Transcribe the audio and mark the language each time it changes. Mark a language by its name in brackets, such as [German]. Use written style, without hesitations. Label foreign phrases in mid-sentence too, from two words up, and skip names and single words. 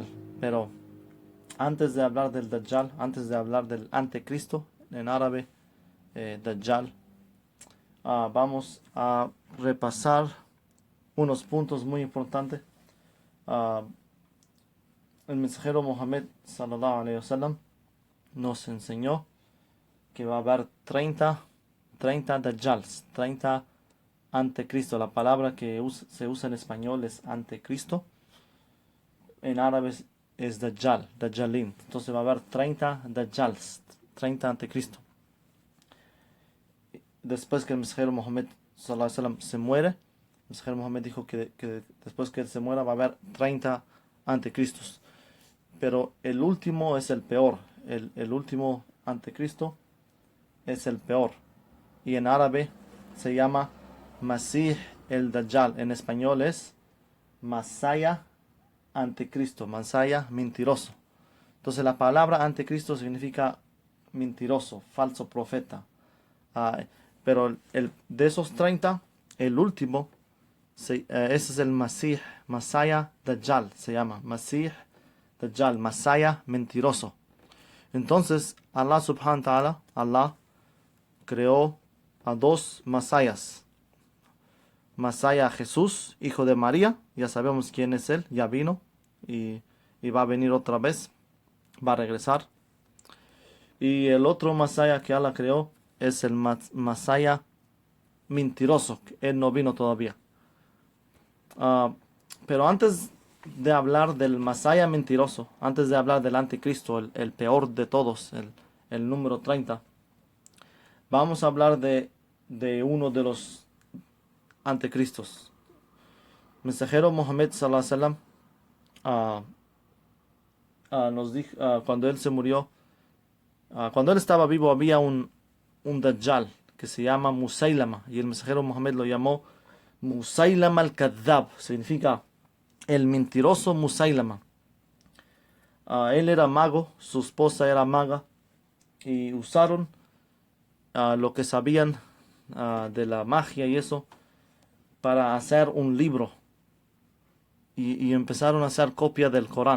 [Spanish] Pero antes de hablar del Dajjal, antes de hablar del anticristo, en árabe, Dajjal, vamos a repasar unos puntos muy importantes. El mensajero Mohammed [Arabic] صلى الله عليه وسلم [Spanish] nos enseñó que va a haber 30 Dajjals, 30 anticristo. La palabra que se usa en español es anticristo. En árabe es [Arabic] دجال، دجالين. [Spanish] Entonces va a haber 30 Dajjals, 30 anticristo. Después que el mensajero Mohammed [Arabic] صلى الله عليه وسلم [Spanish] se muere, el mensajero Mohammed dijo que después que él se muera va a haber 30 anticristos. Pero el último es el peor. El último anticristo es el peor. Y en árabe se llama [Arabic] المسيح الدجال. [Spanish] En español es Masaya anticristo. Masaya mentiroso. Entonces la palabra anticristo significa mentiroso, falso profeta. Pero de esos 30, el último, ese es el Masih, Masaya Dajjal. Se llama [Arabic] مسيح دجال, [Spanish] Masaya mentiroso. Entonces, [Arabic] الله سبحانه وتعالى, [Spanish] Allah creó a dos Masayas. Masaya Jesús, hijo de María, ya sabemos quién es él, ya vino y va a venir otra vez, va a regresar. Y el otro Masaya que Allah creó es el Masaya mentiroso, él no vino todavía. Pero antes de hablar del Masaya mentiroso, antes de hablar del anticristo, el peor de todos, el número 30, vamos a hablar de uno de los anticristos. El mensajero Mohammed [Arabic] صلى الله عليه وسلم [Spanish] nos dijo, cuando él se murió, cuando él estaba vivo había un Dajjal que se llama Musaylama, y el mensajero Mohammed lo llamó Musaylama al-Kadhab, significa el mentiroso Musaylama. Él era mago, su esposa era maga, y usaron lo que sabían de la magia y eso para hacer un libro, y empezaron a hacer copia del Corán.